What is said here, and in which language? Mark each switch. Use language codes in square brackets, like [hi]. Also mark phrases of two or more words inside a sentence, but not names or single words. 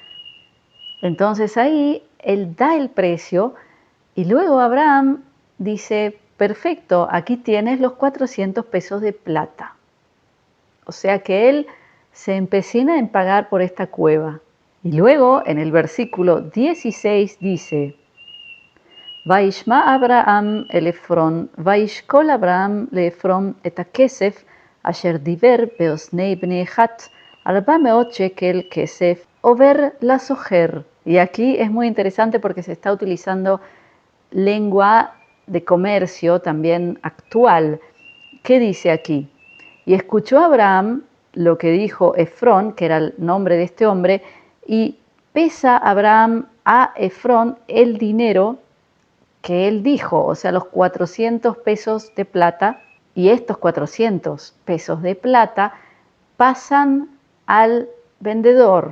[es] Entonces ahí él da el precio y luego Abraham dice: perfecto, aquí tienes los 400 pesos de plata. O sea que él se empecina en pagar por esta cueva. Y luego en el versículo 16 dice: [he] וישמע אברהם אל עפרון, וישקל אברהם לעפרון את הכסף אשר דיבר באוזני בני חת 400 שקל כסף עובר לסוחר. [es] Y aquí es muy interesante porque se está utilizando lengua de comercio también actual. ¿Qué dice aquí? Y escuchó Abraham lo que dijo Efrón, que era el nombre de este hombre, y pesa Abraham a Efrón el dinero que él dijo, o sea, los 400 pesos de plata, y estos 400 pesos de plata pasan al vendedor.